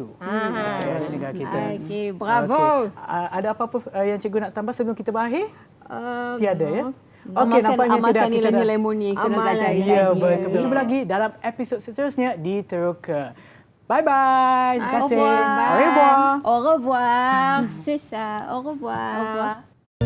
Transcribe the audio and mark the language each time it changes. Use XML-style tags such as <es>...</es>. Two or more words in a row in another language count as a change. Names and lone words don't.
<ms>Di negara kita. Okey, bravo. Ada apa-apa yang cikgu nak tambah sebelum kita berakhir? Tiada ya? Okey, nampaknya nilai-nilai murni kita dah belajar. Ya, betul. Berjumpa lagi dalam episod seterusnya di Teroka. Bye-bye. Terima kasih.</ms> <fr>Au revoir. Au revoir. C'est ça. Au revoir. Au revoir.</fr>